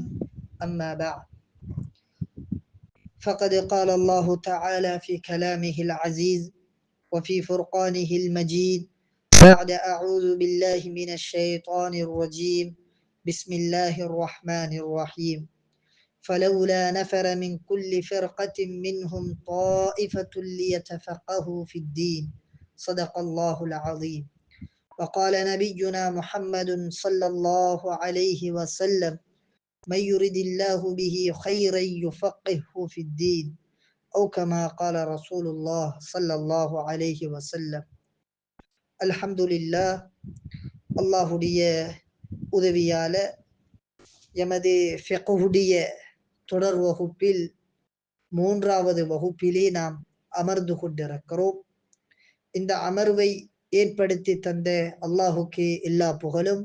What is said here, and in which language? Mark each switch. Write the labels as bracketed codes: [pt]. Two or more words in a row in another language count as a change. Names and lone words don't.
[ar] أما بعد، فقد قال الله تعالى في كلامه العزيز وفي فرقانه المجيد بعد أعوذ بالله من الشيطان الرجيم بسم الله الرحمن الرحيم فلولا نفر من كل فرقة منهم طائفة ليتفقهوا في الدين صدق الله العظيم. وقال نبينا محمد صلى الله عليه وسلم من يرد الله به خيرا يفقهه في الدين أو كما قال رسول الله صلى الله عليه وسلم. [ta] அல்ஹம்துலில்லாஹ், அல்லாஹுடைய உதவியால எமது ஃபிக்ஹுடைய தொடர் வகுப்பில் 3வது வகுப்பிலே நாம் அமர்ந்து கொண்டிருக்கிறோம். இந்த அமர்வை ஏற்படுத்தி தந்த அல்லாஹுக்கே எல்லா புகழும்.